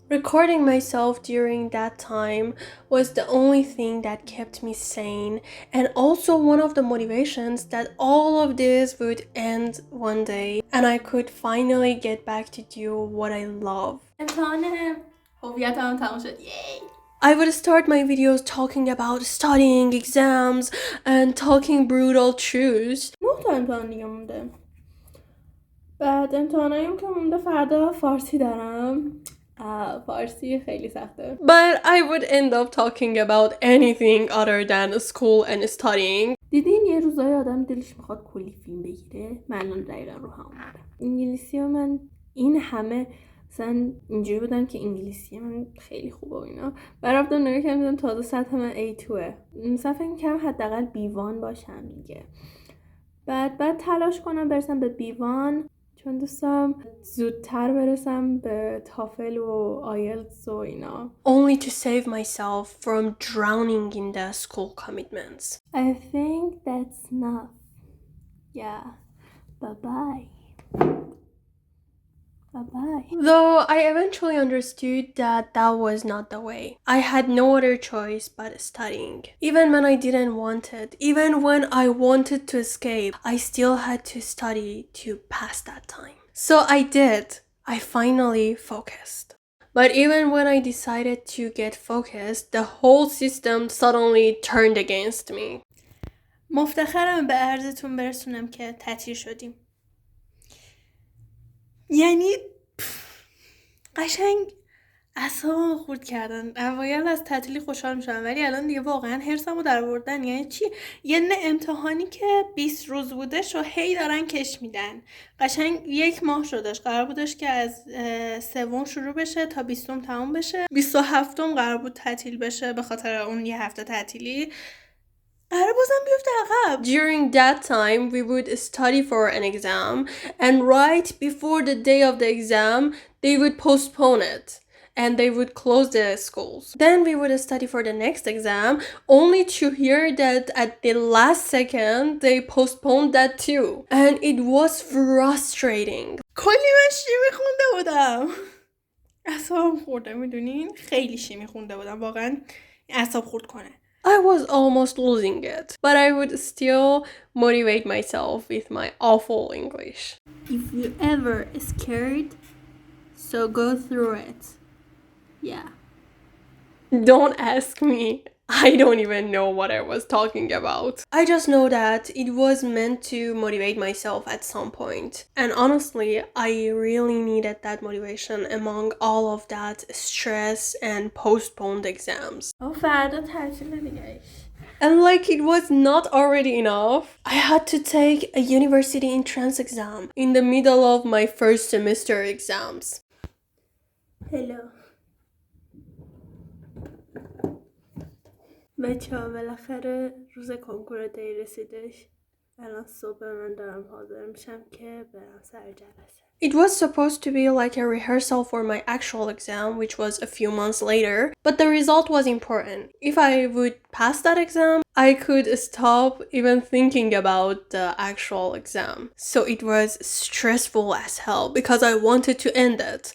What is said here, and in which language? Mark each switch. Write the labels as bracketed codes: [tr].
[en] Recording myself during that time was the only thing that kept me sane and also one of the motivations that all of this would end one day and I could finally get back to do what I love. [fa] امتحان هویتم تموم شد. Yay! [en] I would start my videos talking about studying, exams, and talking brutal truths. [fa] 9 تا امتحان دیگه مونده. بعد امتحانایم که مونده فردا فارسی دارم. فارسی خیلی سخته. [en] But I would end up talking about anything other than school and studying. [fa] دیدین یه روزای آدم دلش میخواد کلی فیلم بگیره. من الان دقیقا رو هم اومده. انگلیسی ها من این همه مثلا اینجوری بودم که انگلیسی من خیلی خوبه و اینا. برفتم نگاه کردم تازه سطح من A2. مثلا فکر می‌کردم حداقل B1 باشم دیگه. بعد تلاش کنم برسم به B1 چون دوستم زودتر برسم به تافل و آیلتس و اینا. [en] Only to save myself from drowning in the school commitments. I think that's enough. Yeah. Bye-bye. Bye-bye. Though I eventually understood that that was not the way. I had no other choice but studying. Even when I didn't want it, even when I wanted to escape, I still had to study to pass that time. So I did. I finally focused. But even when I decided to get focused, the whole system suddenly turned against me. [fa] مفتخرم به عرضتون برسونم که تعطیل شدیم. یعنی قشنگ اعصابمو خورد کردن. اوایل از تعطیلی خوشحال میشم ولی الان دیگه واقعا حرصمو در آوردن. یعنی چی؟ یه نه امتحانی که 20 روز بودش و هی دارن کش میدن. قشنگ 1 ماه شدش. قرار بودش که از 3 شروع بشه تا 20 تموم بشه. 27 قرار بود تعطیل بشه به خاطر اون یه هفته تعطیلی. قرار بازم بیفته عقب. [en] During that time, we would study for an exam, and right before the day of the exam, they would postpone it. And they would close the schools. Then we would study for the next exam, only to hear that at the last second they postponed that too. And it was frustrating. [fa] کلی من شیمی خونده بودم. اعصابم خورده میدونین؟ خیلی شیمی خونده بودم واقعا اعصاب خورد کنه. [en] I was almost losing it, but I would still motivate myself with my awful English. If you ever scared, so go through it. Yeah. Don't ask me. I don't even know what I was talking about. I just know that it was meant to motivate myself at some point. And honestly, I really needed that motivation among all of that stress and postponed exams. [fa] فردا تعطیل دیگه. [en] And like it was not already enough, I had to take a university entrance exam in the middle of my first semester exams. Hello. [fa] بچه ها بالاخره روز کنکور دی رسیدش. الان صبح من دارم حاضر میشم که برم سر جلسه. [en] It was supposed to be like a rehearsal for my actual exam, which was a few months later, but the result was important. If I would pass that exam, I could stop even thinking about the actual exam. So it was stressful as hell because I wanted to end it.